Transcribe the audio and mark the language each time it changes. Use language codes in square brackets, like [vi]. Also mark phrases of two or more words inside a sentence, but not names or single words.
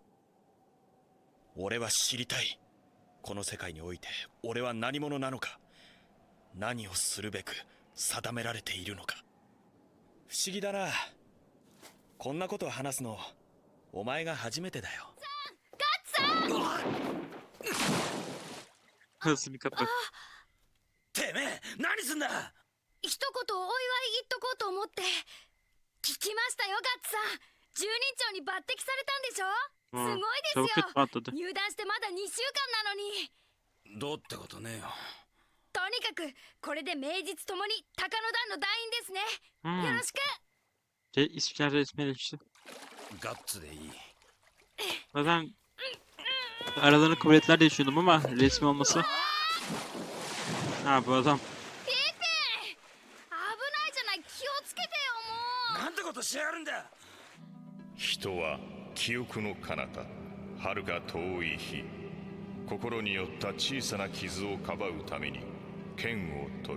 [ja] 俺は知りたい。この世界において俺は何者なのか、何をするべく定められているのか。不思議だな。こんなことを話すのお前が初めてだよ。 [tr] Nasıl bir kapı? [ja] てめえ何すんだ。一言お祝い言っとこうと思って。聞きましたよ、ガッツさん。10人長に抜擢されたんでしょ。すごい [tr] Çabuk [ja] ですよ。 [tr] kötü patladı. [ja] 入団してまだ2週間なのに。どうってことねえよ。ととにかくこれで名実ともに高野団の団員ですね。よ Hmm. ろしく。 [tr] İsviçre resmileşti. [ja] ガッツでいい。 [tr] Zaten aralarında kuvvetler de düşündüm ama resmi olması. Ha bu adam. [ja] ピーピー、危ないじゃない、気をつけてよもう。なんてことしてやるんだ。人は記憶の彼方遥か遠い日心によった小さな傷をかばうために剣を取る。